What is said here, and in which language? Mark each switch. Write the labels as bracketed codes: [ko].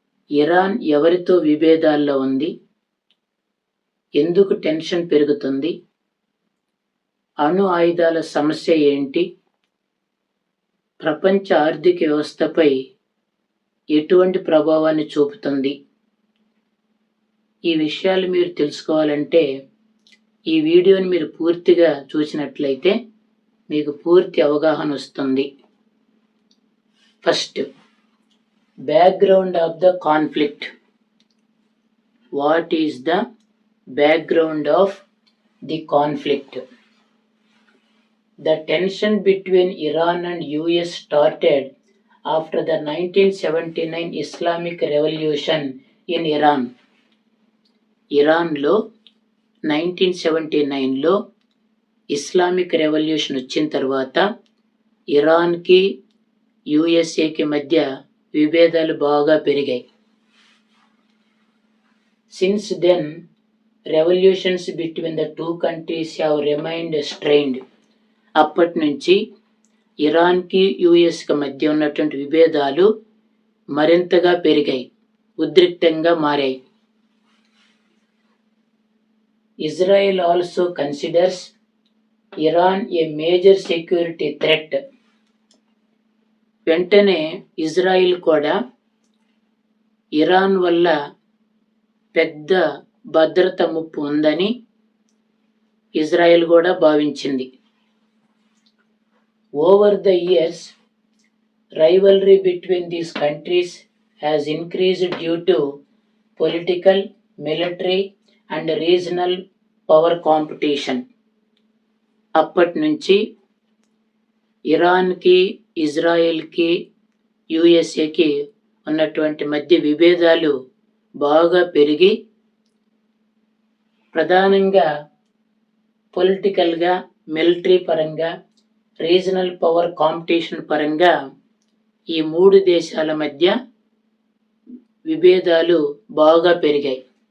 [te] Iran ఎవరితో విభేదాల్లో ఉంది, ఎందుకు టెన్షన్ పెరుగుతుంది, అణు ఆయుధాల సమస్య ఏంటి, ప్రపంచ ఆర్థిక వ్యవస్థపై ఎటువంటి ప్రభావాన్ని చూపుతుంది, ఈ విషయాలు మీరు తెలుసుకోవాలంటే ఈ వీడియోని మీరు పూర్తిగా చూసినట్లయితే మీకు పూర్తి అవగాహన వస్తుంది. [en] First, background of the conflict. What is the background of the conflict? The tension between Iran and US started after the 1979 Islamic Revolution in Iran. [te] ఇరాన్లో 1979లో ఇస్లామిక్ రెవల్యూషన్ వచ్చిన తర్వాత ఇరాన్కి యుఎస్ఏకి మధ్య విభేదాలు బాగా పెరిగాయి. [en] Since then, revolutions between the two countries have remained strained. [te] అప్పటి నుంచి ఇరాన్కి యుఎస్కి మధ్య ఉన్నటువంటి విభేదాలు మరింతగా పెరిగాయి, ఉద్రిక్తంగా మారాయి. [en] Israel also considers Iran a major security threat. [te] వెంటనే ఇజ్రాయిల్ కూడా ఇరాన్ వల్ల పెద్ద భద్రత ముప్పు ఉందని ఇజ్రాయెల్ కూడా భావించింది. [en] Over the years, rivalry between these countries has increased due to political, military and regional power competition. [te] అప్పటి నుంచి ఇరాన్కి, ఇజ్రాయెల్కి, యుఎస్ఏకి ఉన్నటువంటి మధ్య విభేదాలు బాగా పెరిగి ప్రధానంగా పొలిటికల్గా, మిలిటరీ పరంగా, రీజనల్ పవర్ కాంపిటీషన్ పరంగా ఈ మూడు దేశాల మధ్య విభేదాలు బాగా పెరిగాయి.